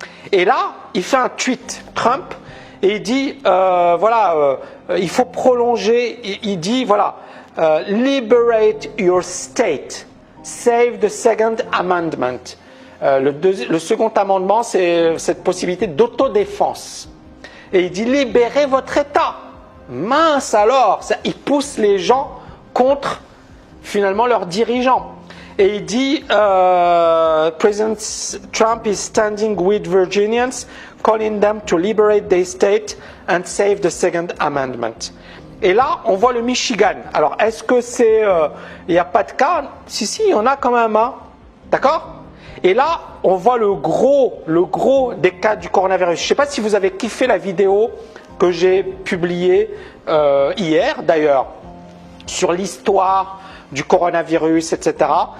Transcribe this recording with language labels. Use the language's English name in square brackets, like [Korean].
[French] Et là, il fait un tweet, Trump, et il dit, il faut prolonger, il dit, [English] liberate your state, save the second amendment. [French] Le second amendement, c'est cette possibilité d'autodéfense. Et il dit, libérez votre État. Mince alors, il pousse les gens contre, finalement, leurs dirigeants. Et il dit, [English] President Trump is standing with Virginians, calling them to liberate their state and save the Second Amendment. [French] Et là, on voit le Michigan. Alors, est-ce que c'est... il n'y a pas de cas? Si, il y en a quand même un. D'accord? Et là, on voit le gros des cas du coronavirus. Je ne sais pas si vous avez kiffé la vidéo que j'ai publiée hier, d'ailleurs, sur l'histoire du coronavirus, etc.